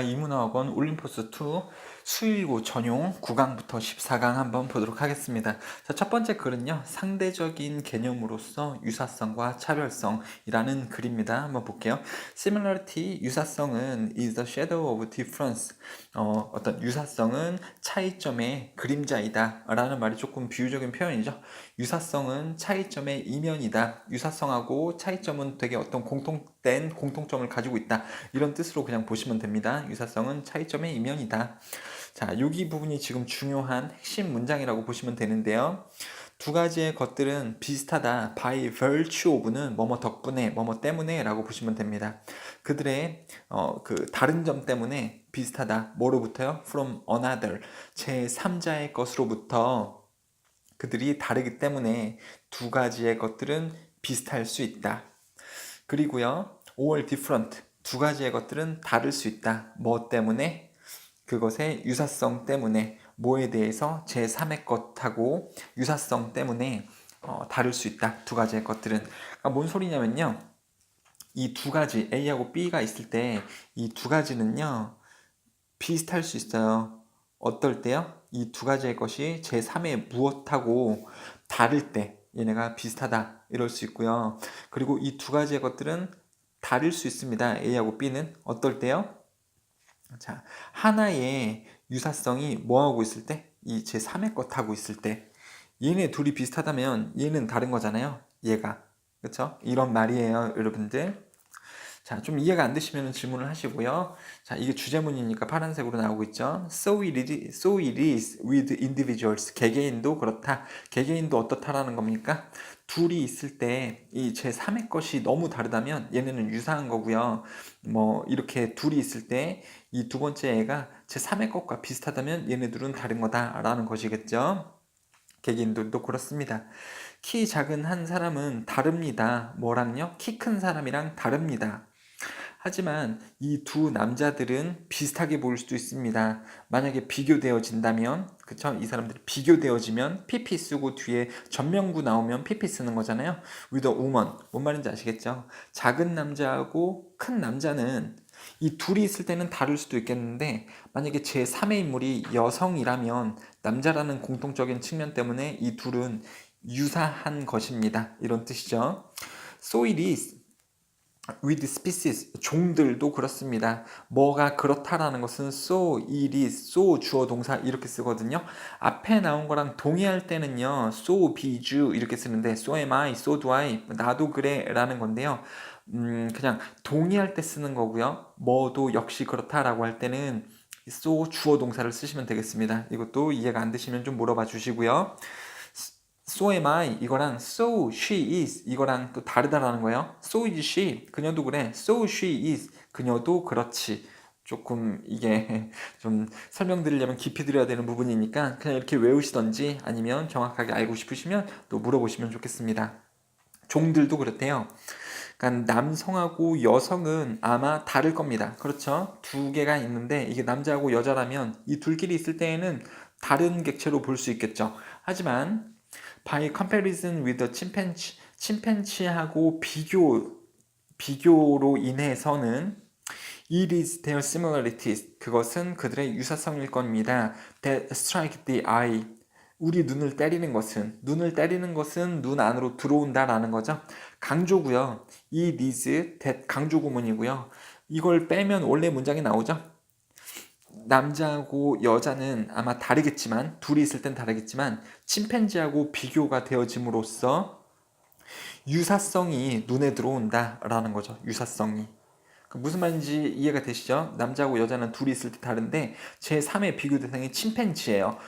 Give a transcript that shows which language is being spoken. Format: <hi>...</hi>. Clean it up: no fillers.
<ko>이문화학원 올림포스2 수일고 전용 9강부터 14강 한번 보도록 하겠습니다. 자, 첫 번째 글은요. 상대적인 개념으로서 유사성과 차별성이라는 글입니다. 한번 볼게요.</ko> <en>Similarity,</en> <ko>유사성은</ko> <en>is the shadow of difference.</en> <ko>어떤 유사성은 차이점의 그림자이다 라는 말이 조금 비유적인 표현이죠. 유사성은 차이점의 이면이다. 유사성하고 차이점은 되게 어떤 공통된 공통점을 가지고 있다. 이런 뜻으로 그냥 보시면 됩니다. 유사성은 차이점의 이면이다. 자, 여기 부분이 지금 중요한 핵심 문장이라고 보시면 되는데요. 두 가지의 것들은 비슷하다.</ko> <en>by virtue of</en> <ko>는 뭐뭐 덕분에, 뭐뭐 때문에 라고 보시면 됩니다. 그들의 그 다른 점 때문에 비슷하다. 뭐로부터요?</ko> <en>from another.</en> <ko>제3자의 것으로부터 그들이 다르기 때문에 두 가지의 것들은 비슷할 수 있다. 그리고요,</ko> <en>or different.</en> <ko>두 가지의 것들은 다를 수 있다. 뭐 때문에? 그것의 유사성 때문에. 뭐에 대해서 제3의 것하고 유사성 때문에 다를 수 있다. 두 가지의 것들은. 그러니까 뭔 소리냐면요. 이 두 가지, A하고 B가 있을 때 이 두 가지는요, 비슷할 수 있어요. 어떨 때요? 이 두 가지의 것이 제3의 무엇하고 다를 때 얘네가 비슷하다 이럴 수 있고요. 그리고 이 두 가지의 것들은 다를 수 있습니다. A하고 B는 어떨 때요? 자, 하나의 유사성이 뭐하고 있을 때? 이 제3의 것하고 있을 때. 얘네 둘이 비슷하다면 얘는 다른 거잖아요. 얘가. 그렇죠? 이런 말이에요, 여러분들. 자, 좀 이해가 안 되시면 질문을 하시고요. 자, 이게 주제문이니까 파란색으로 나오고 있죠.</ko> <en>So it is with individuals.</en> <ko>개개인도 그렇다. 개개인도 어떻다라는 겁니까? 둘이 있을 때 이 제3의 것이 너무 다르다면 얘네는 유사한 거고요. 뭐 이렇게 둘이 있을 때 이 두 번째 애가 제3의 것과 비슷하다면 얘네들은 다른 거다라는 것이겠죠. 개개인들도 그렇습니다. 키 작은 한 사람은 다릅니다. 뭐랑요? 키 큰 사람이랑 다릅니다. 하지만 이 두 남자들은 비슷하게 보일 수도 있습니다. 만약에 비교되어진다면, 그쵸? 이 사람들이 비교되어지면 PP 쓰고 뒤에 전명구 나오면 PP 쓰는 거잖아요.</ko> <en>with a woman.</en> <ko>뭔 말인지 아시겠죠? 작은 남자하고 큰 남자는 이 둘이 있을 때는 다를 수도 있겠는데 만약에 제3의 인물이 여성이라면 남자라는 공통적인 측면 때문에 이 둘은 유사한 것입니다. 이런 뜻이죠.</ko> <en>So it is with species,</en> <ko>종들도 그렇습니다. 뭐가 그렇다라는 것은</ko> <en>so, it is, so</en> <ko>주어 동사 이렇게 쓰거든요. 앞에 나온 거랑 동의할 때는요.</ko> <en>so be you</en> <ko>이렇게 쓰는데</ko> <en>so am I, so do I,</en> <ko>나도 그래 라는 건데요. 그냥 동의할 때 쓰는 거고요. 뭐도 역시 그렇다라고 할 때는 so 주어 동사를 쓰시면 되겠습니다. 이것도 이해가 안 되시면 좀 물어봐 주시고요.</ko> <en>So am I 이거랑 so she is</en> <ko>이거랑 또 다르다라는 거예요.</ko> <en>So is she</en> <ko>그녀도 그래.</ko> <en>So she is</en> <ko>그녀도 그렇지. 조금 이게 좀 설명드리려면 깊이 드려야 되는 부분이니까 그냥 이렇게 외우시던지 아니면 정확하게 알고 싶으시면 또 물어보시면 좋겠습니다. 종들도 그렇대요. 그러니까 남성하고 여성은 아마 다를 겁니다. 그렇죠? 두 개가 있는데 이게 남자하고 여자라면 이 둘끼리 있을 때에는 다른 객체로 볼 수 있겠죠. 하지만</ko> <en>by comparison with the chimpanzee,</en> <ko>침팬지하고 비교로 인해서는</ko> <en>it is their similarities.</en> <ko>그것은 그들의 유사성일 겁니다.</ko> <en>that strike the eye.</en> <ko>우리 눈을 때리는 것은 눈 안으로 들어온다라는 거죠. 강조고요.</ko> <en>it is that</en> <ko>강조 구문이고요. 이걸 빼면 원래 문장이 나오죠. 남자하고 여자는 아마 다르겠지만 둘이 있을 땐 다르겠지만 침팬지하고 비교가 되어짐으로써 유사성이 눈에 들어온다라는 거죠. 유사성이. 무슨 말인지 이해가 되시죠? 남자하고 여자는 둘이 있을 때 다른데 제3의 비교 대상이 침팬지예요.</ko>